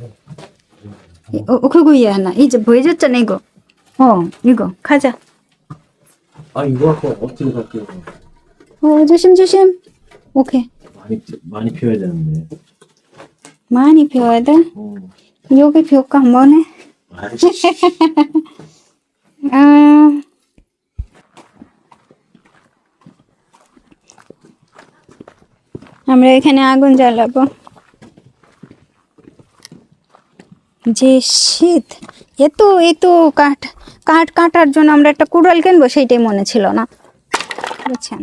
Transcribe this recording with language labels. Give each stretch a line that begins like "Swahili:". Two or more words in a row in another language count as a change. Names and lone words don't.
Korean: 그거 얘 하나. 이제 보여줬잖아 이거. 이거 가자. 아 이거 갖고 어떻게 갈게요? 조심. 오케이. 많이 피워야 되는데. 많이 비워야 돼? 여기 비울까 한번 해? 아이씨.
Bangla: আমরা এখানে আগুন জ্বালাবো। যে শীত এত কাঠ কাটার জন্য আমরা একটা কুড়াল কিনবো সেইটাই মনে ছিল না, বুঝছেন?